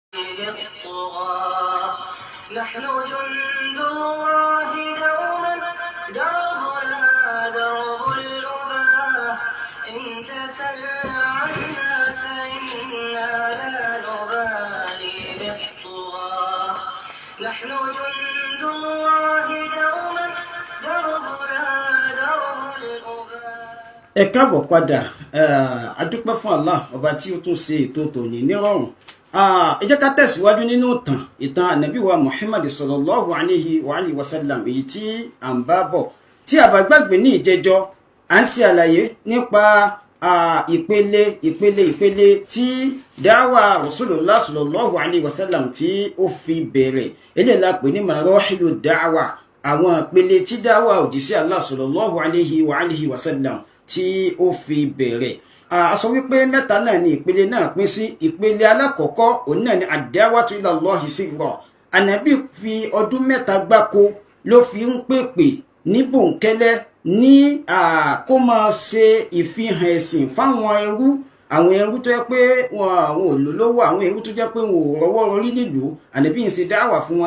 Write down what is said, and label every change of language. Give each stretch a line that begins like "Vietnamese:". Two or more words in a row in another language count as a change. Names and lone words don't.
Arabic: بالطغاة نحن جند الله دوما دربنا درب الأباة إن تسل عنا فإنا لا نبالي بالطغاة نحن جند الله دوما دربنا درب الأباة.
Yoruba: Ẹ káàbọ̀ padà, a dúpẹ́ fún Allah ọba tí ó tún ṣe ètò tòní nírọ̀rùn. Ẹ jẹ́ ká tẹ̀síwájú nínú ìtàn Ànábì wa Muhammad
Arabic: صلى الله عليه وسلم
Yoruba: èyí tí à ń bá bọ̀. Tí a bá gbàgbé ní ìjẹjọ́, à ń ṣe àlàyé nípa ìpele tí dáwà Rasulullah
Arabic: صلى الله عليه وسلم
Yoruba: tí ó fi bẹ̀rẹ̀. Eléyìí la pè ní
Arabic: مراحل الدعوة,
Yoruba: àwọn ìpele tí dáwà òjíṣẹ́ Allah
Arabic: صلى الله عليه وسلم
Yoruba: tí ó fi bẹ̀rẹ̀. A sọ wípé mẹ́ta náà ni ìpele náà pín sí. Ìpele alákọ̀ọ́kọ́ òun náà ni
Arabic: الدعوة إلى الله سرا.
Yoruba: Ànábì fi ọdún mẹ́ta gbáko ló fi ń pèpè ní bòńkẹ́lẹ́ ní kó máa ṣe ìfihàn ẹ̀sìn fáwọn ẹrú, àwọn ẹrú tó jẹ́ pé àwọn olólówó, àwọn ẹrú tó jẹ́ pé wọn ò rọwọ́ rọrí nílùú. Ànábì ń ṣe dáwà fún wọn.